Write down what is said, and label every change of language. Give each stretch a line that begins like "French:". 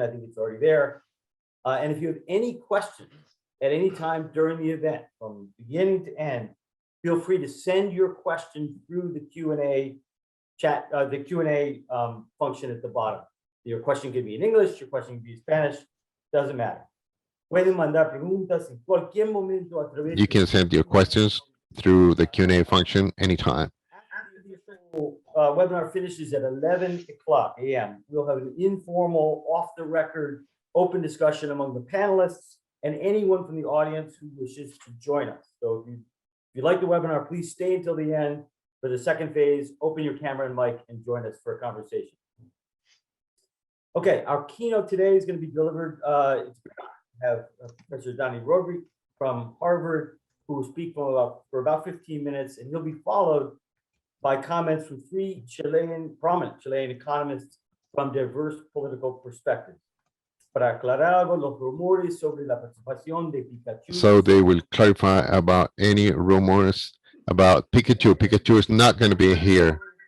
English: I think it's already there. And if you have any questions at any time during the event, from beginning to end, feel free to send your question through the Q&A chat, the Q&A function at the bottom. Your question could be in English, your question could be in Spanish, doesn't matter.
Spanish: Pueden mandar preguntas en cualquier momento a través.
English: You can send your questions through the Q&A function anytime. After the official webinar finishes at 11 o'clock a.m., we'll have an informal, off-the-record, open discussion among the panelists and anyone from the audience who wishes to join us. So if you like the webinar, please stay until the end for the second phase, open your camera and mic, and join us for a conversation. Okay, our keynote today is going to be delivered. We have Professor Dani Rodrik from Harvard, who will speak for about 15 minutes, and he'll be followed by comments from three prominent Chilean economists from diverse political perspectives.
Spanish: Para aclarar algo, los rumores sobre la participación de Pikachu.
English: So they will clarify about any rumors about Pikachu. Pikachu is not going to be here.